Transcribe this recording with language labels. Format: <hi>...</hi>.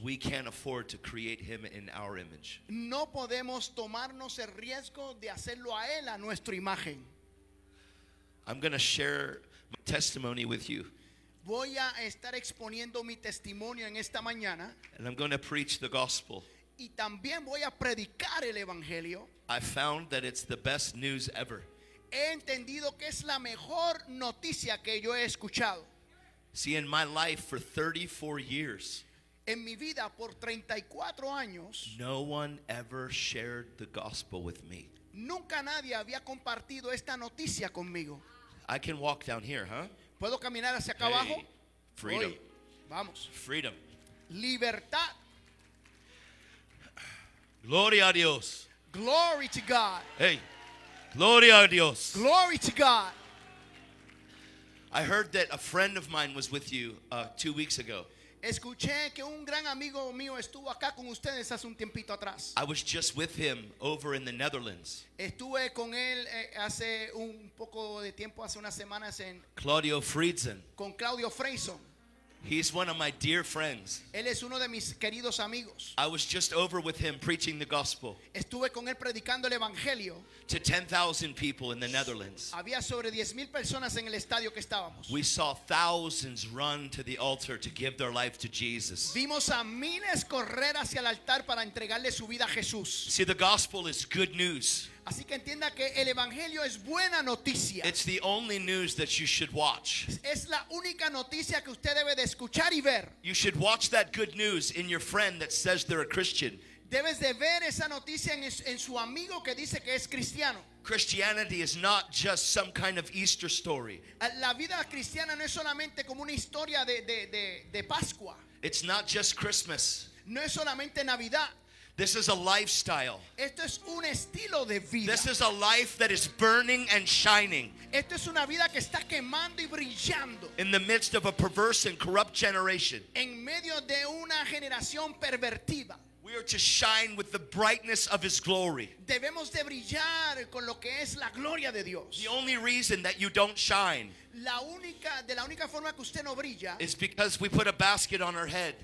<en>We can't afford to create him in our image.</en> <es>No podemos tomarnos el riesgo de hacerlo a Él a nuestra imagen.</es> <en>I'm going to share my testimony with you,</en> <es>Voy a estar exponiendo mi testimonio en esta mañana</es> <en>and I'm going to preach the gospel.</en> <es>y también voy a predicar el Evangelio.</es> <en>I found that it's the best news ever.</en> <es>He entendido que es la mejor noticia que yo he escuchado.</es> <en>See, in my life for 34 years,</en> <es>En mi vida por 34 años,</es> <en>no one ever shared the gospel with me.</en> <es>nunca nadie había compartido esta noticia conmigo.</es> <en>I can walk down here, huh?</en> <es>¿Puedo caminar hacia acá</es> <en>Hey,</en> <es>abajo?</es> <en>freedom.</en> <es>Hoy, vamos.</es> <en>Freedom.</en> <es>Libertad. Gloria a Dios.</es> <en>Glory to God.</en> <es>Hey, gloria a Dios.</es> <en>Glory to God. I heard that a friend of mine was with you 2 weeks ago.</en> <es>Escuché que un gran amigo mío estuvo acá con ustedes hace un tiempito atrás.</es> <en>I was just with him over in the Netherlands.</en> <es>Estuve con él hace un poco de tiempo, hace unas semanas</es> <en>Claudio Friedzen.</en> <es>con Claudio Freyson.</es> <en>He's one of my dear friends.</en> <es>Él es uno de mis queridos amigos.</es> <en>I was just over with him preaching the gospel</en> <es>Estuve con él predicando el Evangelio.</es> <en>to 10,000 people in the Netherlands.</en> <es>Había sobre 10,000 personas en el estadio que estábamos.</es> <en>We saw thousands run to the altar to give their life to Jesus.</en> <es>Vimos a miles correr hacia el altar para entregarle su vida a Jesús.</es> <en>See, the gospel is good news.</en> <es>Así que entienda que el Evangelio es buena noticia.</es> <en>It's the only news that you should watch.</en> <es>Es la única noticia que usted debe de escuchar y ver.</es> <en>You should watch that good news in your friend that says they're a Christian.</en> <es>Debes de ver esa noticia en su amigo que dice que es cristiano.</es> <en>Christianity is not just some kind of Easter story.</en> <es>La vida cristiana no es solamente como una historia de Pascua.</es> <en>It's not just Christmas.</en> <es>No es solamente Navidad.</es> <en>This is a lifestyle.</en> <es>Esto es un estilo de vida.</es> <en>This is a life that is burning and shining</en> <es>Esto es una vida que está quemando y brillando</es> <en>in the midst of a perverse and corrupt generation.</en> <es>en medio de una generación pervertida.</es> <en>We are to shine with the brightness of His glory.</en> <es>Debemos de brillar con lo que es la gloria de Dios.</es> <en>The only reason that you don't shine</en> <es>De la única forma que usted no brilla</es> <en>is because we put a basket on our head.</en>